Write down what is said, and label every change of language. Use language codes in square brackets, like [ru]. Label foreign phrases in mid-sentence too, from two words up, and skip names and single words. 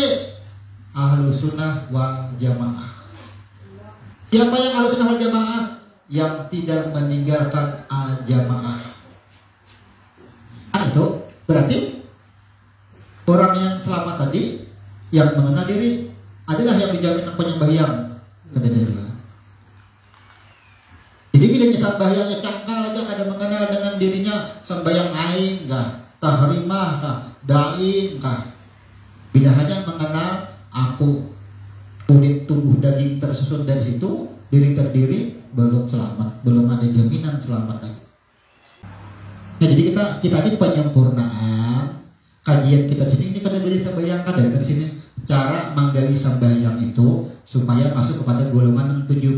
[id] Ahlus Sunnah wal Jamaah. Siapa yang Ahlus Sunnah wal Jamaah? Yang tidak meninggalkan al-jamaah. Itu berarti orang yang selamat tadi, yang mengenal diri, adalah yang dijamin penyembahyang kata dia. [bjn] Jadi bila sembahyangnya cangkal aja, kada mengenal dengan dirinya, sembahyang ain kah, tahrimah kah, daim kah. [id] Bila hanya mengenal aku, kulit tubuh daging tersusun dari situ, diri terdiri, belum selamat, belum ada jaminan selamat lagi. Nah, jadi kita ini penyempurnaan kajian kita di sini. Ini kita bisa bayangkan dari sini cara menggali sembahyang itu supaya masuk kepada golongan 70.000.